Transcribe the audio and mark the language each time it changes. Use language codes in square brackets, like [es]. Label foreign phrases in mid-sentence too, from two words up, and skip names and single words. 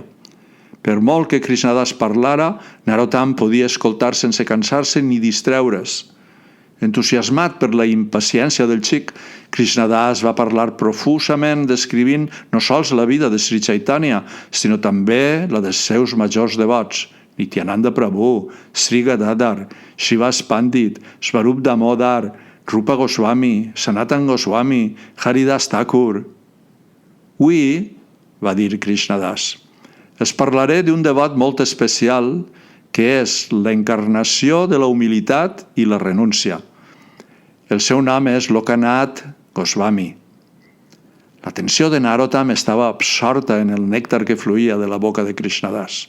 [ca] Per molt que Krishnadas parlara, Narottam podia escoltar sense cansar-se ni distreure's. Entusiasmat per la impaciència del xic, Krishnadas va parlar profusament descrivint no sols la vida de Sri Chaitanya, sinó també la dels seus majors devots, Nityananda Prabhu, Sri Gadadhar, Srivas Pandit, Swarup Damodar, Rupa Goswami, Sanatan Goswami, Haridas Thakur. Avui, va dir Krishnadas, els parlaré d'un devot molt especial que és l'encarnació de la humilitat i la renúncia. El seu nom és Lokanath Goswami. L'atenció de Narottam estava absorta en el nèctar que fluïa de la boca de Krishnadas.